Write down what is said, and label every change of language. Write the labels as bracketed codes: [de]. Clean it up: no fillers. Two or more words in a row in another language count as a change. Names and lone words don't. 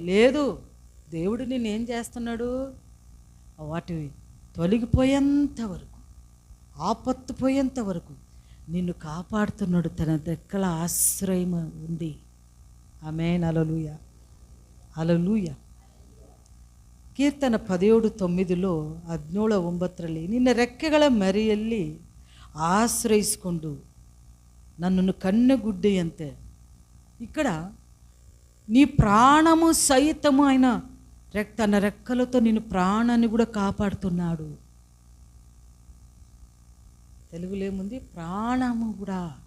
[te] లేదు, దేవుడు నిన్ను ఏం చేస్తున్నాడు? వాటి తొలగిపోయేంత వరకు, ఆపత్తు పోయేంత వరకు నిన్ను కాపాడుతున్నాడు. తన రెక్కల ఆశ్రయం ఉంది. ఆమేన్. హల్లెలూయా, హల్లెలూయా. [kn] ಕೀರ್ತನ 17:9 17:9 ನಿನ್ನ ರೆಕ್ಕೆಗಳ ಮರೆಯಲ್ಲಿ ಆಶ್ರಯಿಸಿಕೊಂಡು [te] నన్ను కన్నెగుడ్డియంతే. ఇక్కడ నీ ప్రాణము సైతము ఆయన తన రెక్కలతో నిన్ను ప్రాణాన్ని కూడా కాపాడుతున్నాడు. తెలుగులో ఏముంది? ప్రాణము కూడా.